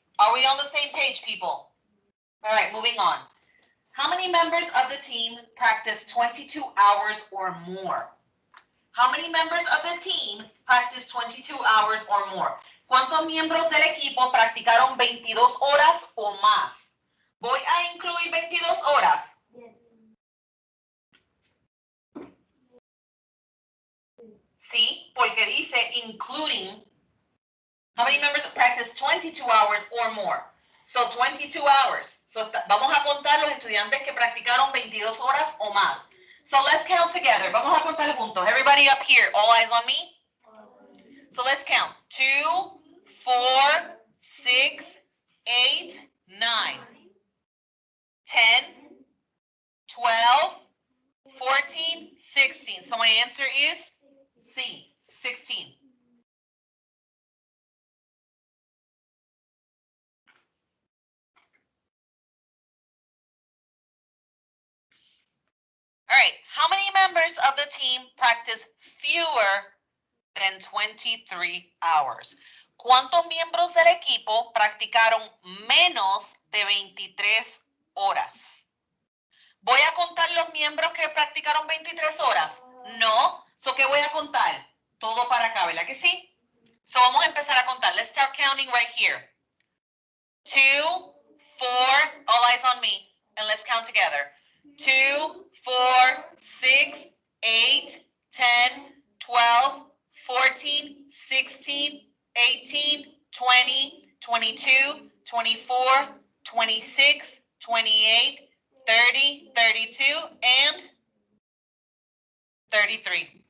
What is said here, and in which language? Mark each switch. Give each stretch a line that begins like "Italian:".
English: Are we on the same page, people? All right, moving on. How many members of the team practice 22 hours or more? How many members of the team practice 22 hours or more?
Spanish: ¿Cuántos miembros del equipo practicaron 22 horas o más? ¿Voy a incluir 22 horas?
English: Yes.
Spanish: Sí, porque dice including.
English: How many members practice 22 hours or more? So 22 hours.
Spanish: So vamos a contar los estudiantes que practicaron 22 horas o más.
English: So let's count together.
Spanish: Vamos a contar juntos.
English: Everybody up here, all eyes on me. So let's count. 2, 4, 6, 8, 9, 10, 12, 14, 16. So my answer is C, 16. All right, how many members of the team practice fewer than 23 hours?
Spanish: ¿Cuántos miembros del equipo practicaron menos de 23 horas? ¿Voy a contar los miembros que practicaron 23 horas? No. So, ¿qué voy a contar? Todo para acá, ¿verdad que sí? So, vamos a empezar a contar.
English: Let's start counting right here. 2, 4, all eyes on me, and let's count together. 2, 4, 6, 8, 10, 12, 14, 16, 18, 20, 22, 24, 26, 28, 30, 32, and 33.